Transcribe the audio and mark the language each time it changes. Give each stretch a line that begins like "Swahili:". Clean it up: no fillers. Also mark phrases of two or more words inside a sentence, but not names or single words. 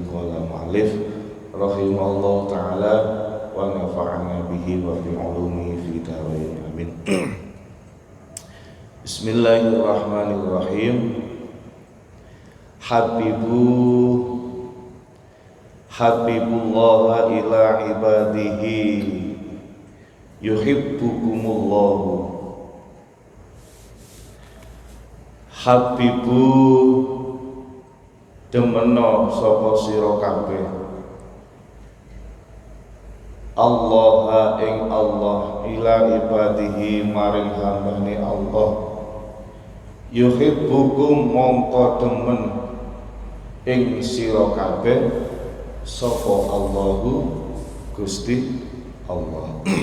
Arabic: قال المؤلف رحمه الله تعالى ونفعنا به وبعلومه في الدارين. Amin. Bismillahirrahmanirrahim. حبيب الله إلى عباده يحبكم الله.
Javanese: Habibu demeno sapa sira kabeh Allah ing Allah
Arabic: إلى عباده
Javanese: maring hambane Allah yuhibbukum mongko demen ing sira kabeh sapa Allahu Gusti Allah.